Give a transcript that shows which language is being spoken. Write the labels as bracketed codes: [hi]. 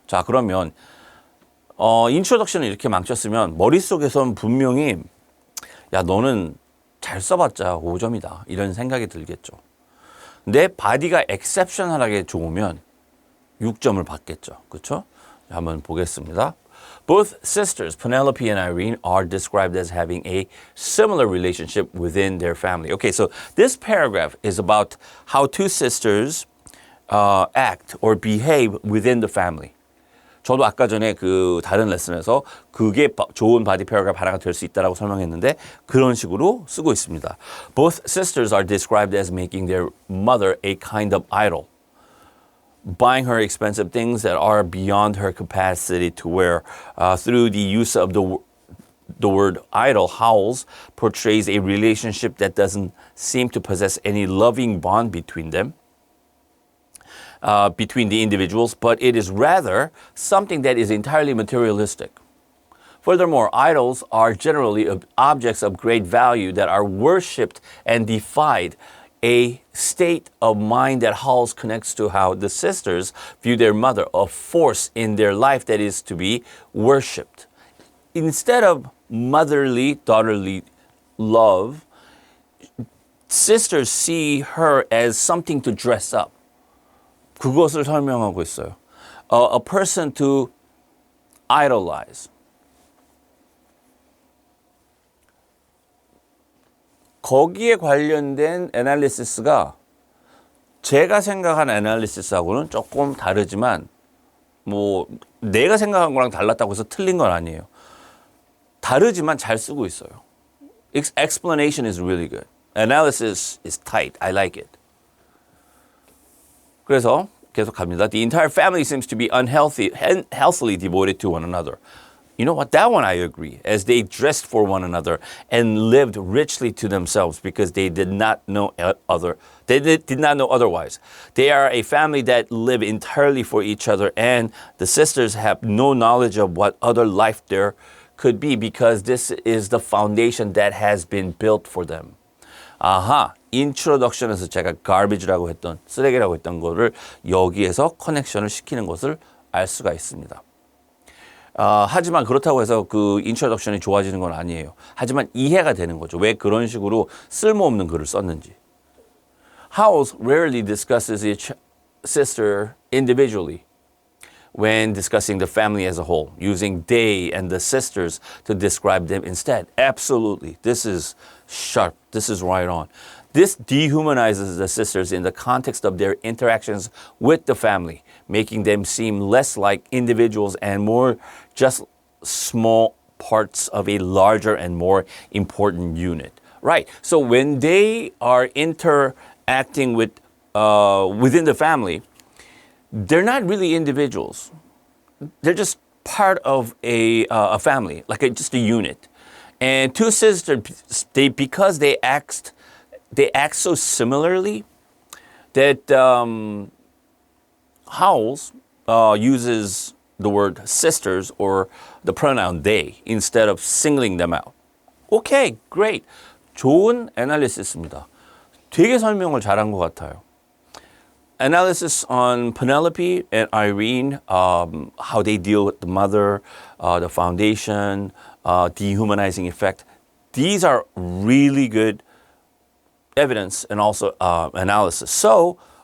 [ko] 자, 그러면 인트로덕션을 이렇게 망쳤으면 머릿속에선 분명히 야, 너는 잘 써봤자 5점이다 이런 생각이 들겠죠. 근데 바디가 exceptional하게 좋으면 6점을 받겠죠. 그렇죠? 한번 보겠습니다. [en] Both sisters, Penelope and Irene, are described as having a similar relationship within their family. Okay, so this paragraph is about how two sisters act or behave within the family. [ko] 저도 아까 전에 그 다른 레슨에서 그게 좋은 바디 패러그래프 하나가 될 수 있다라고 설명했는데 그런 식으로 쓰고 있습니다. [en] Both sisters are described as making their mother a kind of idol, buying her expensive things that are beyond her capacity to wear. Through the use of the word idol, Howells portrays a relationship that doesn't seem to possess any loving bond between them. Between the individuals, but it is rather something that is entirely materialistic. Furthermore, idols are generally objects of great value that are worshipped and deified, a state of mind that Howells connects to how the sisters view their mother, a force in their life that is to be worshipped. Instead of motherly, daughterly love, sisters see her as something to dress up. [ko] 그것을 설명하고 있어요. [en] A person to idolize. [ko] 거기에 관련된 애널리시스가 제가 생각한 애널리시스하고는 조금 다르지만 뭐 내가 생각한 거랑 달랐다고 해서 틀린 건 아니에요. 다르지만 잘 쓰고 있어요. [en] Explanation is really good. Analysis is tight. I like it. [ko] 그래서 계속 갑니다. [en] The entire family seems to be healthily devoted to one another. You know what? That one I agree. As they dressed for one another and lived richly to themselves because they did not know did not know otherwise. They are a family that live entirely for each other, and the sisters have no knowledge of what other life there could be because this is the foundation that has been built for them. [ko] 아하, 인트로덕션에서 제가 garbage라고 했던, 쓰레기라고 했던 거를 여기에서 커넥션을 시키는 것을 알 수가 있습니다. 하지만 그렇다고 해서 그 인트로덕션이 좋아지는 건 아니에요. 하지만 이해가 되는 거죠. 왜 그런 식으로 쓸모없는 글을 썼는지. [en] Howells rarely discusses each sister individually when discussing the family as a whole, using they and the sisters to describe them instead. Absolutely. This is sharp. This is right on. This dehumanizes the sisters in the context of their interactions with the family, making them seem less like individuals and more just small parts of a larger and more important unit. Right. So when they are interacting with within the family, they're not really individuals. They're just part of a family, like just a unit. And two sisters, because they act so similarly that Howells uses the word sisters or the pronoun they instead of singling them out. Okay, great. [ko] 좋은 애널리시스입니다. 되게 설명을 잘한 것 같아요. [en] Analysis on Penelope and Irene, how they deal with the mother, the foundation, dehumanizing effect. These are really good evidence and also analysis. So